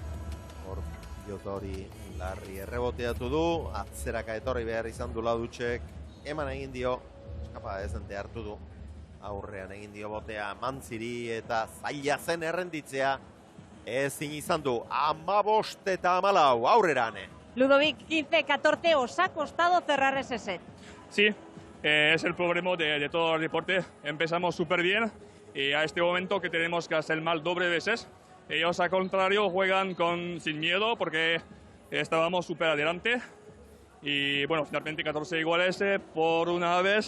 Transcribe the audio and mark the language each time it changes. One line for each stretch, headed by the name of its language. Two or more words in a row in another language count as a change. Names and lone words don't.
Basque: Hor, pilota hori larri erreboteatu du, atzeraka etorri behar izan du Ladutxek, eman egin dio, eskapa dezente hartu du. Aurrean egin dio botea Mantziri eta zaila zen errenditzea ezin izan du 15 eta 14 aurrerane.
Spanish: Ludovic, 15-14, os ha costado cerrar ese set. Sí, es el problema de todo el deporte. Empezamos súper bien y a este momento que tenemos que hacer mal doble veces. Ellos al contrario juegan sin miedo porque estábamos súper adelante. Y bueno, finalmente 14 iguales por una vez.